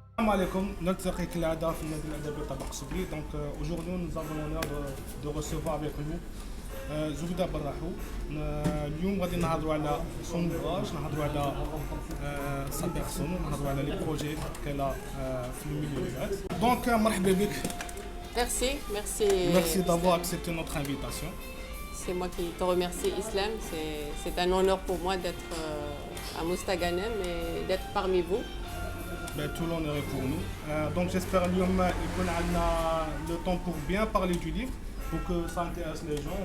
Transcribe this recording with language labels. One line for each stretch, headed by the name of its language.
Arabic: بكم نلتقي كالعادة في النادي الأدبي طبق سبلي.
French: Donc aujourd'hui nous avons l'honneur de recevoir avec nous زبيدة برحو.
Arabic: اليوم غادي نهضروا على
French: son ouvrage،
Arabic: نهضروا على
French: sa personne،
Arabic: نهضروا على
French: les projets qu'elle a
Arabic: في الميليو.
French: Donc
Arabic: مرحبا بك.
French: Merci, merci. Merci d'avoir accepté notre invitation. C'est moi qui te remercie, Islam. C'est un honneur pour moi d'être à Mostaganem et d'être parmi vous. Ben, tout l'honneur est pour nous. Donc j'espère
Arabic: اليوم يكون عندنا
French: le temps pour bien parler du livre, pour que ça intéresse les gens.